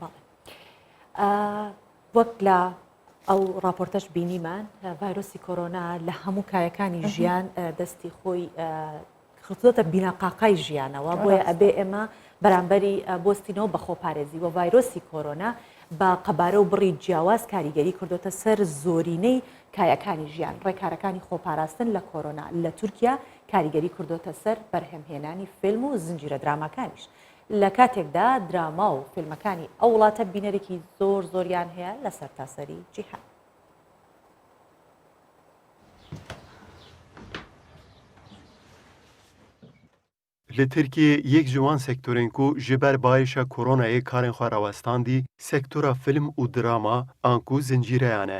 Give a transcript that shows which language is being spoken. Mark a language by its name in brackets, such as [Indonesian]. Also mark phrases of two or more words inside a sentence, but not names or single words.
[Central Kurdish] وەک لە ئەو راپۆرتەش بینیمان ڤایرۆسی کۆرۆنا لە هەموو کایەکانی ژیان دەستی خۆی خستۆتە بیناقاقای ژیانەوە بۆیە ئەبێ ئێمە بەرامبەری بۆستینەوە بە خۆپارێزی و ڤایرۆسی کۆرۆنا بە قەبارە و بڕی جیاواز کاریگەری کردوتە سەر زۆرینەی کایەکانی ژیان. ڕێکارەکانی خۆپاراستن لە کۆرۆنا لە تورکیا کاریگەری کردوتە سەر بەرهەمهێنانی فیلم و زنجیرە درامەکانیش. لە کاتێکدا دراما و فیلمەکانی ئەو وڵاتە بینەرێکی زۆریان هەیە لە سەرتاسەری جیهان. [Kurdish] Li Tirkiye yek ji wan sektorên ku ji ber bayişa koronayê karên xwe rawestandî sektora film û drama an ku zincîreyan e.